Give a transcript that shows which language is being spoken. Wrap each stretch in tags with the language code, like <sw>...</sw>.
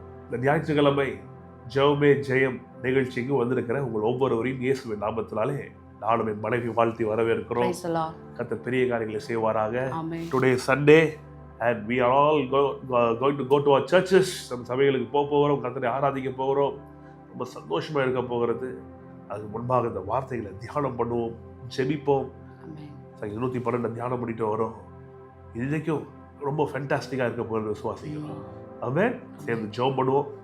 <ta>இந்த ஞாயிற்றுக்கிழமை ஜெபமே ஜெயம் நிகழ்ச்சிக்கு வந்திருக்கிற உங்கள் ஒவ்வொருவரையும் இயேசுவின் நாமத்தினாலே நானும் என் மனைவி வாழ்த்தி வரவேற்கிறோம். கர்த்தர் பெரிய காரியங்களை செய்வாராக.</ta> <en>Today Sunday and we are all going to go to our churches.</en> <ta>நம்ம சபைகளுக்கு போகிறோம், கர்த்தரை ஆராதிக்க போகிறோம். ரொம்ப சந்தோஷமா இருக்க போகிறது. அதுக்கு முன்பாக இந்த வார்த்தைகளை தியானம் பண்ணுவோம், ஜெபிப்போம். 112 தியானம் பண்ணிட்டு வரோம். இதுக்கும் ரொம்ப ஃபேண்டாஸ்டிக்காக இருக்க போகிறது விசுவாசிக்கிறோம். ஆமென். சேர்ந்து ஜெபம் பண்ணுவோம்.</ta>